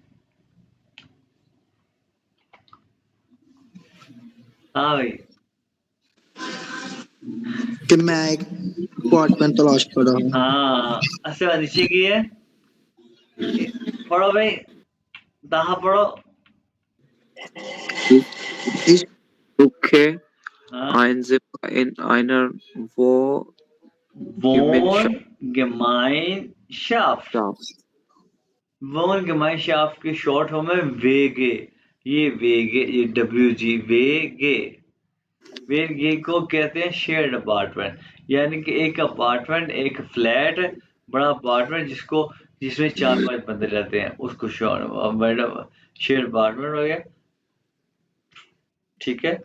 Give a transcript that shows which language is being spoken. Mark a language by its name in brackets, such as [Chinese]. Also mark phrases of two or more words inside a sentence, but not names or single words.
[Hindi] हाँ भाई, कि मैं एक अपार्टमेंट तलाश कर रहा हूँ। हाँ अच्छा नीचे की है, पढ़ो भाई, दहा पढ़ो। इस [German] Suche [Hindi] हाँ, [German] Einzimmer in einer Wohngemeinschaft. Wohn Gemeinschaft, Wohn Gemeinschaft [Hindi] की [English] short form [Hindi] है वेगे, ये वेगे, ये WG वेगे, वेगे को कहते हैं [English] shared apartment, [Hindi] यानी कि एक अपार्टमेंट, एक फ्लैट, बड़ा अपार्टमेंट जिसको, जिसमें 4-5 बंदे रहते हैं, उसको [English] shared apartment [Hindi] हो गया, ठीक है।